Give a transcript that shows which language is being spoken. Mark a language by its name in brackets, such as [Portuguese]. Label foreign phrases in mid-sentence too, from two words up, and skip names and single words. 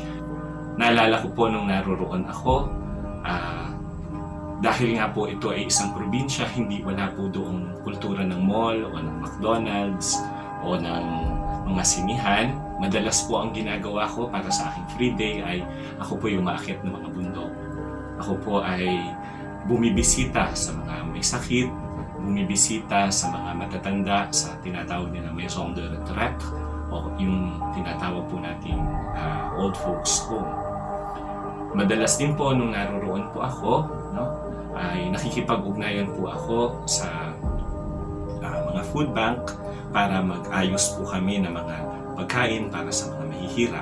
[Filipino] Naalala ko po nung naroroon ako, dahil nga po ito ay isang probinsya, hindi wala po doong kultura ng mall o ng McDonald's o ng mga sinihan. Madalas po ang ginagawa ko para sa aking [English] free day [Filipino] ay ako po yung umaakyat ng mga bundok. Ako po ay bumibisita sa mga may sakit, bumibisita sa mga matatanda sa tinatawag nila [French] maison de retraite [Filipino] o yung tinatawag po nating [English] old folks home. [Filipino] Madalas din po nung naroroon po ako, ay nakikipag-ugnayan po ako sa mga food bank para mag-ayos po kami ng mga pagkain para sa mga mahihirap.